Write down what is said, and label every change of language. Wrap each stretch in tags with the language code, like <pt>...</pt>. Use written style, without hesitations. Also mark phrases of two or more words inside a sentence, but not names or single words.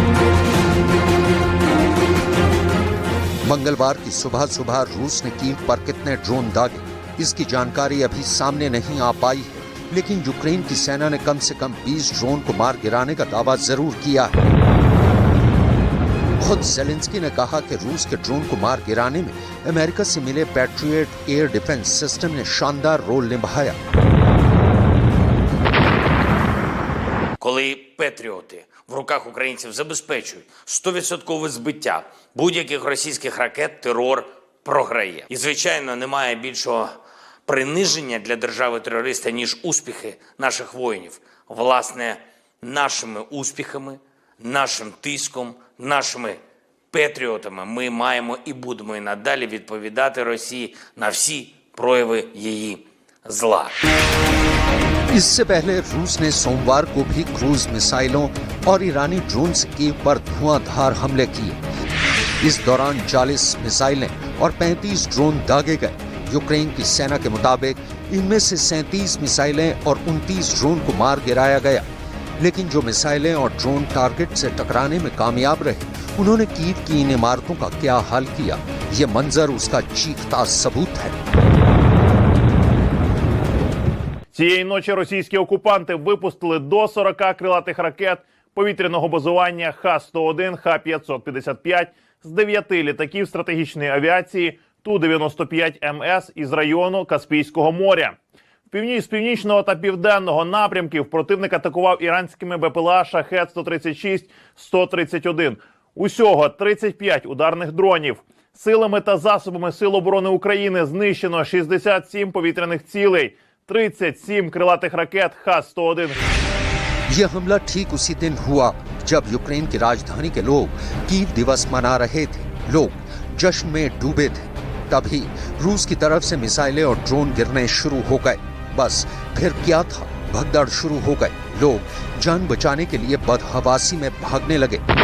<hi>मंगलवार की सुबह सुबह रूस ने कीव पर कितने ड्रोन दागे इसकी जानकारी अभी सामने नहीं आ पाई है, लेकिन यूक्रेन की सेना ने कम से कम 20 ड्रोन को मार गिराने का दावा जरूर किया है। खुद ज़ेलेंस्की ने कहा कि रूस के ड्रोन को मार गिराने में अमेरिका से मिले पैट्रियट</hi> <en>air defense system</en> <hi>ने शानदार रोल निभाया।</hi> <uk>Коли патріоти в руках українців забезпечують 100% збиття будь-яких російських ракет, терор програє. І, звичайно, немає більшого приниження для держави-терориста, ніж успіхи наших воїнів. Власне, нашими успіхами, нашим тиском, нашими патріотами ми маємо і будемо і надалі відповідати Росії на всі прояви її зла.</uk> <hi>इससे पहले रूस ने सोमवार को भी क्रूज मिसाइलों और ईरानी ड्रोन से कीव पर धुआंधार हमले किए। इस दौरान 40 मिसाइलें और 35 ड्रोन दागे गए। यूक्रेन की सेना के मुताबिक इनमें से 37 मिसाइलें और 29 ड्रोन को मार गिराया गया, लेकिन जो मिसाइलें और ड्रोन टारगेट से टकराने में कामयाब रहे उन्होंने कीव की इन इमारतों का क्या हाल किया ये मंजर उसका चीखता सबूत है।</hi> <uk>Цієї ночі російські окупанти випустили до 40 крилатих ракет повітряного базування Х-101, Х-555 з 9 літаків стратегічної авіації Ту-95МС із району Каспійського моря. З північного та південного напрямків противник атакував іранськими БПЛА Шахед-136, 131. Усього 35 ударних дронів. Силами та засобами Сил оборони України знищено 67 повітряних цілей, 37 крилатих ракет Х-101.</uk> <hi>यह हमला ठीक उसी दिन हुआ जब यूक्रेन की राजधानी के लोग कीव दिवस मना रहे थे। लोग जश्न में डूबे थे। तभी रूस की तरफ से मिसाइलें और ड्रोन गिरने शुरू हो गए। बस फिर क्या था भगदड़ शुरू हो गई। लोग जान बचाने के लिए बदहवासी में भागने लगे।</hi>